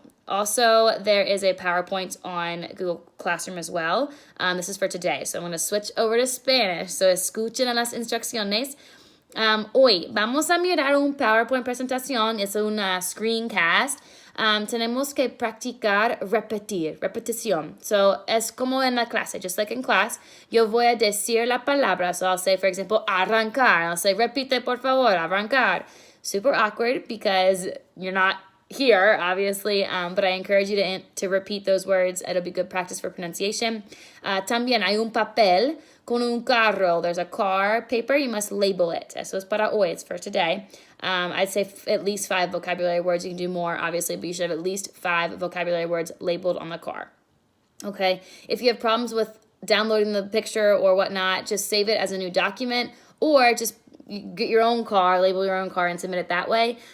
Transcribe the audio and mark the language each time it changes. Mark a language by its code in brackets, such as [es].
[en] Also, there is a PowerPoint on Google Classroom as well. This is for today. So I'm going to switch over to Spanish. [es] So escuchen las instrucciones. Hoy vamos a mirar un PowerPoint presentación. Es una screencast. Tenemos que practicar repetición. So, es como en la clase, [en] just like in class. [es] Yo voy a decir la palabra. [en] So, I'll say, for example, arrancar. I'll say, [es] repite, por favor, arrancar. [en] Super awkward because you're not here, obviously, but I encourage you to repeat those words. It'll be good practice for pronunciation. [es] También hay un papel con un carro. [en] There's a car, paper, you must label it. [es] Eso es para hoy, [en] it's for today. I'd say at least 5 vocabulary words. You can do more, obviously, but you should have at least 5 vocabulary words labeled on the car. Okay, if you have problems with downloading the picture or whatnot, just save it as a new document or just get your own car, label your own car, and submit it that way.